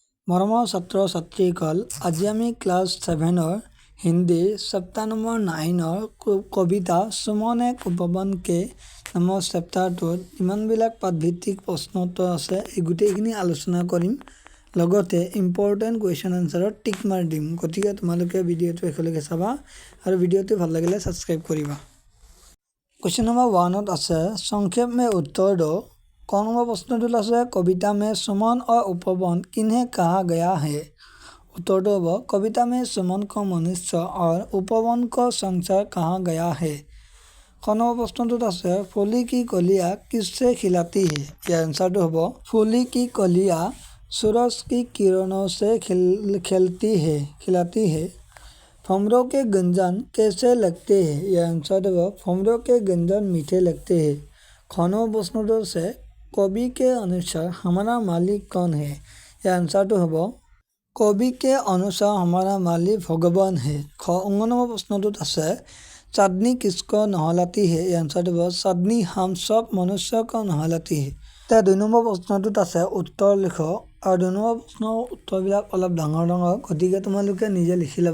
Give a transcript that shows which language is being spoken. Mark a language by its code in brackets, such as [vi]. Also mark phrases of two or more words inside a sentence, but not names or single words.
[as] মৰমৰ ছাত্ৰ ছাত্ৰীসকল, আজি আমি ক্লাছ 7ৰ হিন্দী [en] chapter number [as] 9ৰ কবিতা সুমন এক উপবনকে নামৰ চেপ্টাৰটোত ইমানবিলাক পাঠভিত্তিক প্ৰশ্ন উত্তৰ আছে। এই গোটেইখিনি আলোচনা কৰিম, লগতে [en] important question answer [as] টিক মাৰি দিম। গতিকে তোমালোকে ভিডিঅ'টো শেষলৈকে চাবা আৰু ভিডিঅ'টো ভাল লাগিলে ছাবস্ক্ৰাইব কৰিবা। [en] question number [as] 1ত আছে [hi] সংক্ষेप में उत्तर दो। [as] ক নম্বৰ প্ৰশ্নটোত আছে [hi] कविता में सुमन और उपवन किन्हें कहा गया है। [as] उत्तरটো হ'ব [hi] कविता में सुमन को मनुष्य और उपवन को संसार कहा गया है। [as] ক নম্বৰ প্ৰশ্নটোত আছে [hi] फूली की कलियां किससे खिलाती है। [as] ইয়াৰ এনচাৰটো হ'ব [hi] फूली की कलियां सूरज की किरणों से खिलाती है। भंवरों के गुंजन कैसे लगते हैं। ইয়াৰ एंसर हो भंवरों के गुंजन मीठे लगते हैं। ख নম্বৰ प्रश्न से कवि के अनुसार हमारा मालिक कौन है। ইয়াৰ एंसर हो कवि के अनुसार हमारा मालिक भगवान है। ख নম্বৰ प्रश्न আছে चांदनी किसको नहलाती है। ইয়াৰ एंसर हो चांदनी हम सब मनुष्य को नहलाती है। [as] त्या 2 নম্বৰ প্ৰশ্নটোত আছে উত্তৰ লিখ আৰু 2 নম্বৰ প্ৰশ্নৰ উত্তৰবিলাক অলপ ডাঙৰ গতিকে তোমালোকে নিজে লিখি ল'বা।